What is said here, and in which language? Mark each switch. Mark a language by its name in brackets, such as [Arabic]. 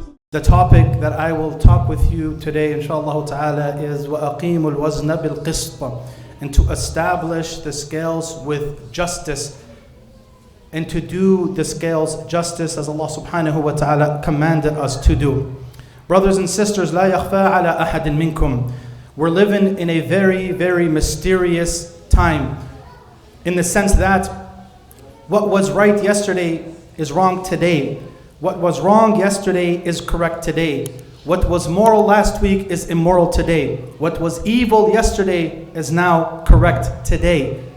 [English] The topic that I will talk with you today, inshallah ta'ala, is [Arabic] وَأَقِيمُ الْوَزْنَ بِالْقِسْطِ, [English] and to establish the scales with justice, and to do the scales justice as Allah subhanahu wa ta'ala commanded us to do. Brothers and sisters, [Arabic] لَا يَخْفَى عَلَى أَحَدٍ مِنْكُمْ. [English] We're living in a very, very mysterious time, in the sense that what was right yesterday is wrong today. What was wrong yesterday is correct today. What was moral last week is immoral today. What was evil yesterday is now correct today.